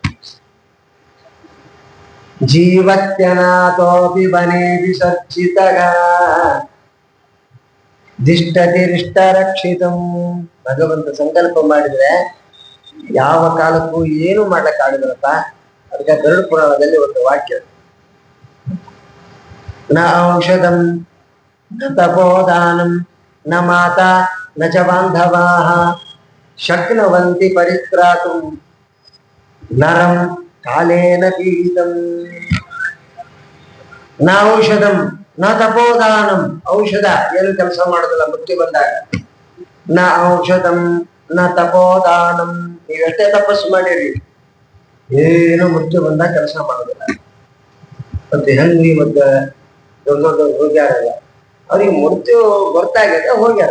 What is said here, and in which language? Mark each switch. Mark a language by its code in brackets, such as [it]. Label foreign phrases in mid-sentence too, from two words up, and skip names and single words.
[sa] ಜೀವತ್ಯನಾಥೋಪಿ ಬನೇ ವಿಸರ್ಜಿತಗ ದಿಷ್ಟತಿರಿಷ್ಟ ರಕ್ಷಿತಂ. [kn] ಭಗವಂತ ಸಂಕಲ್ಪ ಮಾಡಿದ್ರೆ ಯಾವ ಕಾಲಕ್ಕೂ ಏನು ಮಾಡ್ಲಿಕ್ಕಾಗಲ್ಲಪ್ಪ. ಅದಕ್ಕೆ ಗರುಡ ಪುರಾಣದಲ್ಲಿ ಒಂದು ವಾಕ್ಯ, [sa] ನ ಔಷಧಂ ನ ತಪೋದಾನಂ ನ ಮಾತಾ ನ ಚ ಬಾಂಧವಾಃ ಶಕ್ನುವಂತಿ ಪರಿತ್ರಾತುಂ ನರಂ ಕಾಲೇನ ಪೀಡಿತಂ. ನ ಔಷಧಂ ನ ತಪೋದಾನಂ. [kn] ಔಷಧ ಏನು ಕೆಲಸ ಮಾಡೋದಿಲ್ಲ ಮೃತ್ಯು ಬಂದಾಗ. [sa] ನ ಔಷಧಂ ನ ತಪೋದಾನಂ. [kn] ನೀವೆಷ್ಟೇ ತಪಸ್ಸು ಮಾಡಿರಿ, ಏನು ಮೃತ್ಯು ಬಂದಾಗ ಕೆಲಸ ಮಾಡೋದಿಲ್ಲ. ಮತ್ತೆ ಹೆಂಗ್ರಿ ಮತ್ತೆ ದೊಡ್ಡ ದೊಡ್ಡ ಹೋಗ್ಯಾರಲ್ಲ, ಅವ್ರಿಗೆ ಮೃತ್ಯು ಗೊತ್ತಾಗ್ಯದ ಹೋಗ್ಯಾರ.